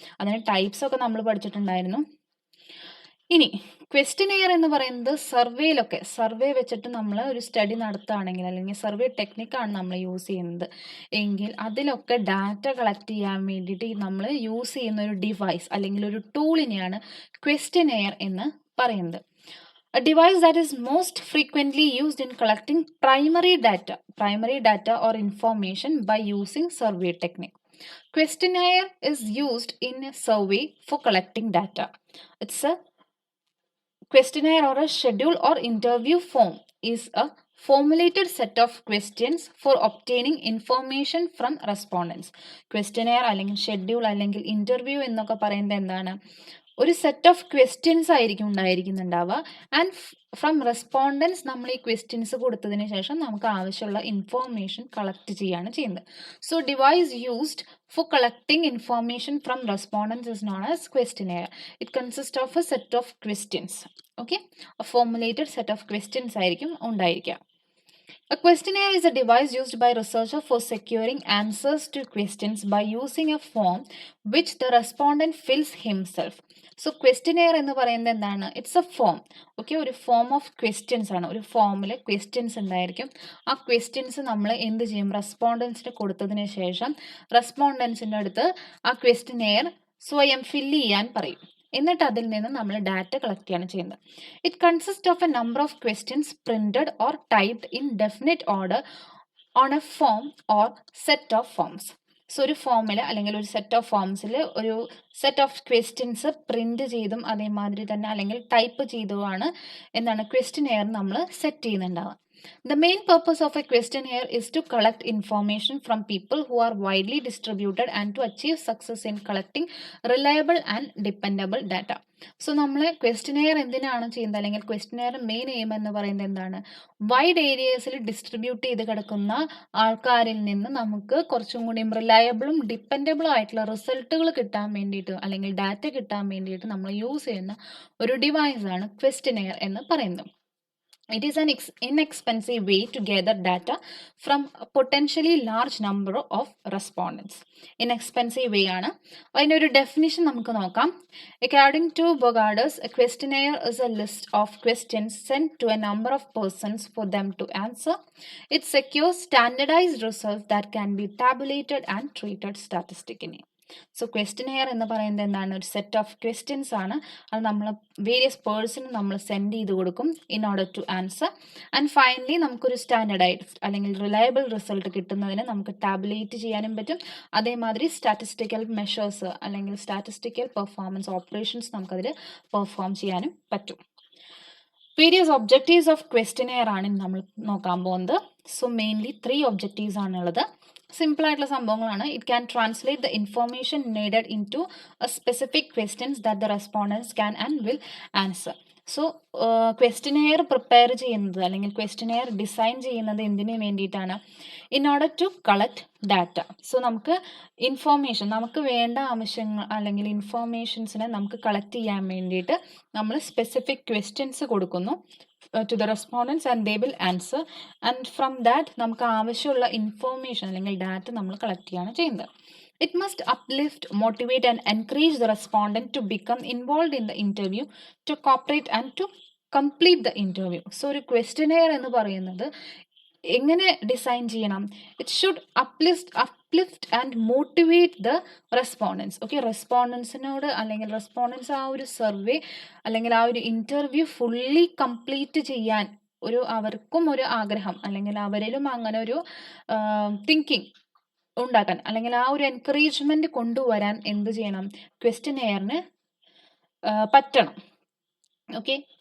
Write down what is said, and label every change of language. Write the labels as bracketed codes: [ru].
[ml] അതിന് ടൈപ്സ് ഒക്കെ നമ്മൾ പഠിച്ചിട്ടുണ്ടായിരുന്നു. ഇനി ക്വസ്റ്റ്യനെയർ എന്ന് പറയുന്നത് സർവേ വെച്ചിട്ട് നമ്മൾ ഒരു സ്റ്റഡി നടത്തുകയാണെങ്കിൽ, അല്ലെങ്കിൽ സർവേ ടെക്നിക്കാണ് നമ്മൾ യൂസ് ചെയ്യുന്നത് എങ്കിൽ അതിലൊക്കെ ഡാറ്റ കളക്ട് ചെയ്യാൻ വേണ്ടിയിട്ട് നമ്മൾ യൂസ് ചെയ്യുന്ന ഒരു ഡിവൈസ് അല്ലെങ്കിൽ ഒരു ടൂളിനെയാണ് ക്വസ്റ്റ്യനെയർ എന്ന് പറയുന്നത്. [en] A device that is most frequently used in collecting primary data or information by using survey technique. Questionnaire is used in a survey for collecting data. It's a questionnaire or a schedule or interview form is a formulated set of questions for obtaining information from respondents. [ml] Questionnaire അല്ലെങ്കിൽ schedule അല്ലെങ്കിൽ interview എന്നൊക്കെ പറയുന്നത് എന്താണ്? ഒരു set of questions ആയിരിക്കും ഉണ്ടായിരിക്കുന്നുണ്ടാവുക. And from respondents നമ്മൾ ഈ questions കൊടുത്തതിന് ശേഷം നമുക്ക് ആവശ്യമുള്ള ഇൻഫോർമേഷൻ കളക്ട് ചെയ്യാണ് ചെയ്യുന്നത്. [en] So device used for collecting information from respondents is known as questionnaire. It consists of a set of questions. Okay, a formulated set of questions [ml] ആയിരിക്കും ഉണ്ടായിരിക്കുക. [en] A questionnaire is a device used by researcher for securing answers to questions by using a form which the respondent fills himself. [ml] So questionnaire എന്ന് പറയുന്നത് എന്താണ്? [en] It's a form. [ml] Okay, ഒരു form of questions ആണ്. ഒരു ഫോമിൽ questions ഉണ്ടായിരിക്കും. ആ questions നമ്മൾ എന്ത് ചെയ്യും? റെസ്പോണ്ടൻസിന് കൊടുത്തതിന് ശേഷം റെസ്പോണ്ടൻസിൻ്റെ അടുത്ത് ആ ക്വസ്റ്റ്യനെയർ സ്വയം ഫില്ല് ചെയ്യാൻ പറയും. എന്നിട്ട് അതിൽ നിന്ന് നമ്മൾ ഡാറ്റ കളക്ട് ചെയ്യാണ് ചെയ്യുന്നത്. [en] It consist of a number of questions printed or typed in definite order on a form or set of forms. [ml] So ഒരു ഫോമിൽ അല്ലെങ്കിൽ ഒരു സെറ്റ് ഓഫ് ഫോംസിൽ ഒരു സെറ്റ് ഓഫ് ക്വസ്റ്റ്യൻസ് പ്രിന്റ് ചെയ്തും അതേമാതിരി തന്നെ അല്ലെങ്കിൽ ടൈപ്പ് ചെയ്തുമാണ് എന്താണ് ക്വസ്റ്റ്യനെയർ നമ്മൾ set ചെയ്യുന്നുണ്ടാവുക. [en] The main purpose of a questionnaire is to collect information from people who are widely distributed and to achieve success in collecting reliable and dependable data. [ml] So നമ്മൾ questionnaire എന്തിനാണ് ചെയ്യുന്നത്, അല്ലെങ്കിൽ questionnaire main aim എന്ന് പറയുന്നത് എന്താണ്? Wide ഏരിയസിൽ distribute ചെയ്ത് കിടക്കുന്ന ആൾക്കാരിൽ നിന്ന് നമുക്ക് കുറച്ചും കൂടി റിലയബിളും ഡിപ്പെൻഡബിളും ആയിട്ടുള്ള റിസൾട്ടുകൾ കിട്ടാൻ വേണ്ടിയിട്ട് അല്ലെങ്കിൽ ഡാറ്റ കിട്ടാൻ വേണ്ടിയിട്ട് നമ്മൾ യൂസ് ചെയ്യുന്ന ഒരു ഡിവൈസാണ് ക്വസ്റ്റ്യനെയർ എന്ന് പറയുന്നത്. [en] It is an inexpensive way to gather data from a potentially large number of respondents. [ml] Inexpensive way ആണ്. അതിൻ്റെ ഒരു ഡെഫിനിഷൻ നമുക്ക് നോക്കാം. [en] According to Bogadas, a questionnaire is a list of questions sent to a number of persons for them to answer. It secures standardized results that can be tabulated and treated statistically. [ml] So questionnaire എന്ന് പറയുന്നത് എന്താണ്? ഒരു set of questions ആണ്. അത് നമ്മൾ various person നമ്മൾ send ചെയ്ത് കൊടുക്കും [en] In order to answer. [ml] And finally നമുക്കൊരു സ്റ്റാൻഡർഡൈസ്ഡ് അല്ലെങ്കിൽ റിലയബിൾ റിസൾട്ട് കിട്ടുന്നതിന് നമുക്ക് ടാബുലേറ്റ് ചെയ്യാനും പറ്റും. അതേമാതിരി സ്റ്റാറ്റിസ്റ്റിക്കൽ മെഷേഴ്സ് അല്ലെങ്കിൽ സ്റ്റാറ്റിസ്റ്റിക്കൽ പെർഫോമൻസ് ഓപ്പറേഷൻസ് നമുക്കതിൽ പെർഫോം ചെയ്യാനും പറ്റും. വേരിയസ് ഒബ്ജക്റ്റീവ്സ് ഓഫ് ക്വസ്റ്റ്യനെയർ ആണ് നമ്മൾ നോക്കാൻ പോകുന്നത്. സോ മെയിൻലി 3 ഒബ്ജക്റ്റീവ്സ് ആണുള്ളത്. സിമ്പിൾ ആയിട്ടുള്ള സംഭവങ്ങളാണ്. [en] It can translate the information needed into a specific questions that the respondents can and will answer. [ml] So questionnaire prepare ചെയ്യുന്നത് അല്ലെങ്കിൽ ക്വസ്റ്റ്യനെയർ ഡിസൈൻ ചെയ്യുന്നത് എന്തിനു വേണ്ടിയിട്ടാണ്? [en] In order to collect data. [ml] So നമുക്ക് information, നമുക്ക് വേണ്ട ആവശ്യങ്ങൾ അല്ലെങ്കിൽ ഇൻഫോർമേഷൻസിനെ നമുക്ക് കളക്ട് ചെയ്യാൻ വേണ്ടിയിട്ട് നമ്മൾ സ്പെസിഫിക് ക്വസ്റ്റ്യൻസ് കൊടുക്കുന്നു [en] to the respondents and they will answer, and from that [ml] നമുക്ക് ആവശ്യമുള്ള ഇൻഫോർമേഷൻ അല്ലെങ്കിൽ ഡാറ്റ നമ്മൾ കളക്ട് ചെയ്യാണ് ചെയ്യുന്നത്. [en] It must uplift, motivate and encourage the respondent to become involved in the interview, to cooperate and to complete the interview. [ml] So ഒരു questionnaire എന്ന് പറയുന്നത് എങ്ങനെ ഡിസൈൻ ചെയ്യണം? [en] It should uplift and motivate the respondents. [ml] Okay, റെസ്പോണ്ടൻസിനോട് അല്ലെങ്കിൽ respondents ആ ഒരു survey അല്ലെങ്കിൽ ആ ഒരു ഇൻ്റർവ്യൂ ഫുള്ളി കംപ്ലീറ്റ് ചെയ്യാൻ അവർക്കും ഒരു ആഗ്രഹം അല്ലെങ്കിൽ അവരിലും അങ്ങനെ ഒരു തിങ്കിങ് ഉണ്ടാക്കാൻ അല്ലെങ്കിൽ ആ ഒരു എൻകറേജ്മെന്റ് കൊണ്ടുവരാൻ എന്ത് ചെയ്യണം? ക്വസ്റ്റ്യനെയറിന് പറ്റണം. ഓക്കെ,